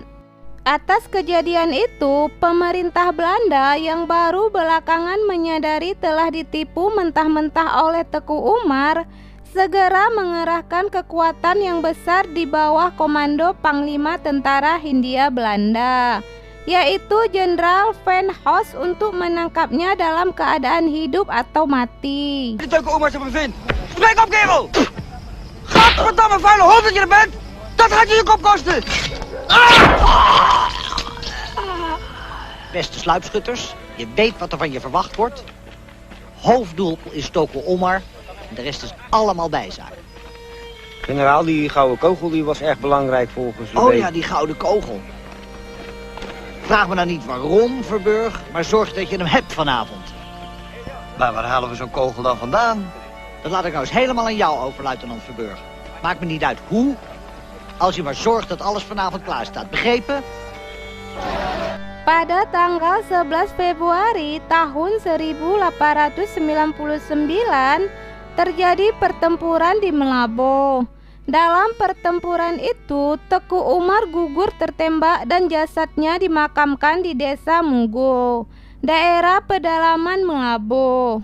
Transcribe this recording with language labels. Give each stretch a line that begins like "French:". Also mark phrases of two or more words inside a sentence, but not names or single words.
Indonesian: Atas kejadian itu, pemerintah Belanda yang baru belakangan menyadari telah ditipu mentah-mentah oleh Teku Umar segera mengerahkan kekuatan yang besar di bawah komando Panglima Tentara Hindia Belanda, yaitu Jenderal Van Hoos, untuk menangkapnya dalam keadaan hidup atau mati.
Dutch: De Teku Umar zijn bevind. Spreek op, kerel! Gadverdamme vuile hond dat je er bent! Dat gaat je je kop kosten! Beste sluipschutters, je weet wat er van je verwacht wordt. Hoofddoel is Teku Umar. De rest is allemaal bijzaak. Generaal, die gouden kogel die was erg belangrijk volgens u. Oh ja, die gouden kogel. Vraag me nou niet waarom, Verburg, maar zorg dat je hem hebt vanavond. Maar waar halen we zo'n kogel dan vandaan? Dat laat ik nou eens helemaal aan jou over, luitenant Verburg. Maakt me niet uit hoe, als je maar zorgt dat alles vanavond klaar staat. Begrepen?
Indonesian: Pada tanggal 11 Februari tahun 1899, terjadi pertempuran di Melabo. Dalam pertempuran itu, Teku Umar gugur tertembak dan jasadnya dimakamkan di desa Mugo, daerah pedalaman Melabo.